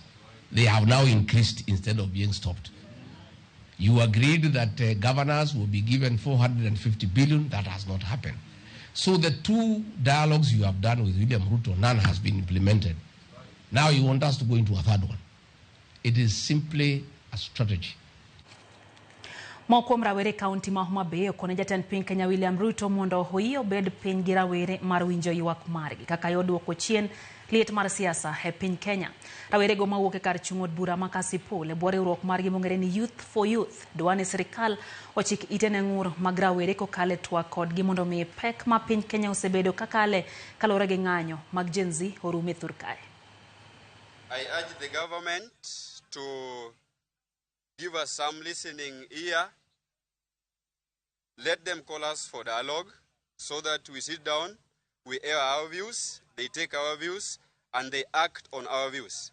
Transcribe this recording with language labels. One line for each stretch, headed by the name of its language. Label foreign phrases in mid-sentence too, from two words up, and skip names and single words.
English: They have now increased instead of being stopped. You agreed that governors will be given 450 billion. That has not happened. So the two dialogues you have done with William Ruto, none has been implemented. Now you want us to go into a third one. It is simply a strategy.
Luo (Kenya and Tanzania): Moko mrawere kaunti ma Homa Bay okone jatend piny Kenya William Ruto mondo hoyo bed piny gi rawere mar winjo ywak margi kaka yoduoko chien liet mar siasa e piny Kenya. Rawere go mawuok e kar chung od bura ma Kasipul e bwo riwruok margi mong'ere ni Youth for Youth dwa ni sirikal ochik ite ne ng'ur mag rawere kokale twak kodgi mondo mi pek ma piny Kenya osebedo kakale kalore gi ng'anyo mag Gen Z orume thur kae.
English: I urge the government to give us some listening ear. Let them call us for dialogue so that we sit down, we air our views, they take our views, and they act on our views.